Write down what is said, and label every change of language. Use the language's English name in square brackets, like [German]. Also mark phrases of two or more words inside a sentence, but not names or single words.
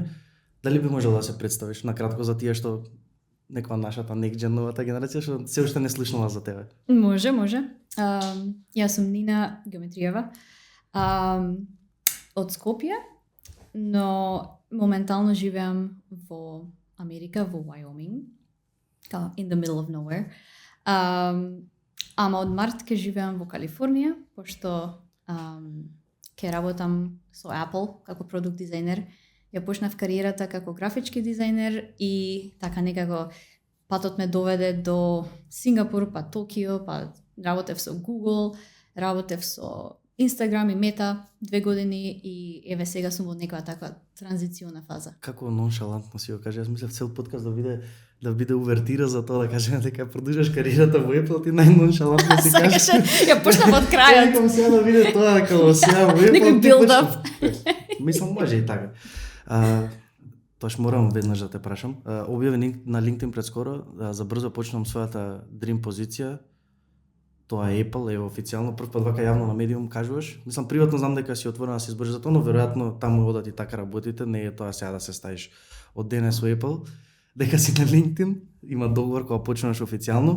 [Macedonian] Дали би можел да се представиш на кратко за тие што некоја нашата NeckJam новата генерација што се уште не слушнала за тебе? Може. Јас сум Нина Геометриева. Од Скопје, но моментално живеам во Америка, во Wyoming, [English] in the middle of nowhere. [Macedonian] Ама од март ке живеам во Калифорнија, пошто ке работам со Apple како продукт дизајнер. Ја почнав кариерата како графички дизајнер и така некако патот ме доведе до Сингапур, па Токио, па работев со Google, работев со Instagram и Мета 2 години и еве сега сум во некоја таква транзициона фаза. Како ноншалантно си го кажа, јас мислев цел подкаст да биде увертира за тоа да кажеме дека продолжиш кариерата во Apple, ти најноншалантно си кажеш. Ја почнав од крајот. Како сега да биде тоа како сега во Apple. Некој build-up. Мислам може и така. Тоаш морам веднаш да те прашам. Објави на LinkedIn предскоро за брзо почнам својата dream позиција. Тоа е Apple, е официјално, прв пат вака јавно на медиум кажуваш. Мислам, приватно знам дека си отворена да се избориш за тоа, но веројатно таму одат и така работите, не е тоа сега да се ставиш од денес во Apple, дека си на LinkedIn, има договор кога почнуваш официјално.